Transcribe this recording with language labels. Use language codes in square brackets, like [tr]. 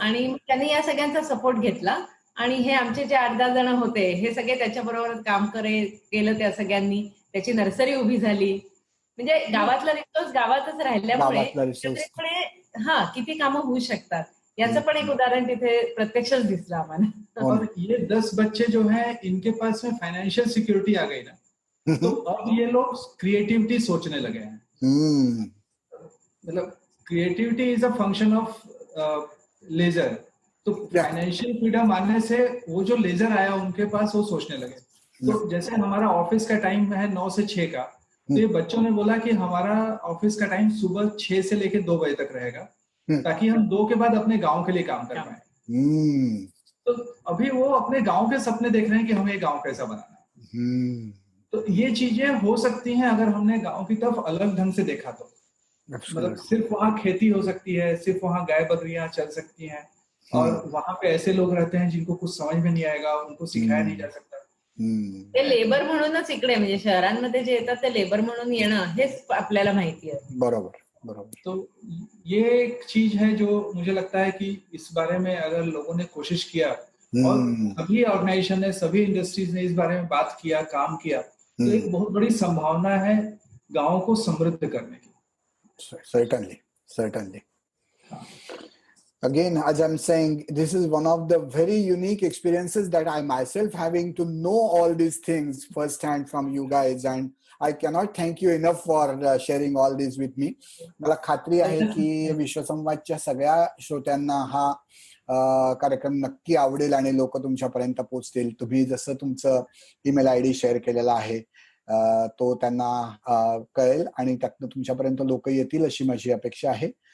[mr] आणि त्यांनी या सगळ्यांचा सपोर्ट घेतला आणि हे आमचे जे 8-10 जण होते हे सगळे त्याच्याबरोबर काम केलं त्या सगळ्यांनी. त्याची नर्सरी उभी झाली. म्हणजे गावातला रिसोर्स गावातच राहिल्यामुळे गावातला रिसोर्स. एकत्रितपणे किती कामं होऊ शकतात याचं पण एक उदाहरण तिथे प्रत्यक्षच दिसलं आम्हाला. [hi] और ये 10 बच्चे जो हैं इनके पास में फाइनेंशियल सिक्योरिटी आ गई ना, तो अब ये लोग क्रिएटिविटी सोचने लगे हैं. मतलब [en] Creativity is a function of leisure. [hi] तो फाइनेंशियल फ्रीडम आने से वो जो लेजर आया उनके पास वो सोचने लगे. तो जैसे हमारा ऑफिस का टाइम है 9 से 6 का, तो ये बच्चों ने बोला कि हमारा ऑफिस का टाइम सुबह 6 से लेकर 2 बजे तक रहेगा, ताकि हम 2 के बाद अपने गांव के लिए काम कर पाए. तो अभी वो अपने गांव के सपने देख रहे हैं कि हमें गांव कैसा बनाना है. तो ये चीजें हो सकती हैं अगर हमने गांव की तरफ अलग ढंग से देखा तो. मतलब सिर्फ वहाँ खेती हो सकती है, सिर्फ वहाँ गाय बकरियां चल सकती हैं, और वहाँ पे ऐसे लोग रहते हैं जिनको कुछ समझ में नहीं आएगा, उनको सिखाया नहीं जा सकता. [mr] ते लेबर म्हणूनच इकडे म्हणजे शहरांमध्ये जे येतात ते लेबर म्हणून येणं हेच आपल्याला माहिती आहे. बरोबर बरोबर. [hi] तो ये एक चीज है जो मुझे लगता है कि इस बारे में अगर लोगों ने कोशिश किया और सभी ऑर्गेनाइजेशन ने, सभी इंडस्ट्रीज ने इस बारे में बात किया, काम किया, तो एक बहुत बड़ी संभावना है गाँव को समृद्ध करने की. [en] Certainly. Again, as I'm saying, this is one of the very unique experiences that I myself having to know all these things firsthand from you guys, and I cannot thank you enough for sharing all this with me. [mr] मला खात्री आहे की विश्वसंवादच्या सगळ्या श्रोत्यांना हा कार्यक्रम नक्की आवडेल आणि लोक तुमच्यापर्यंत पोहोचतील. तुम्ही जसं तुमचं ईमेल आयडी शेअर केलेला आहे तो त्यांना कळेल आणि त्यातनं तुमच्यापर्यंत लोक येतील अशी माझी अपेक्षा आहे.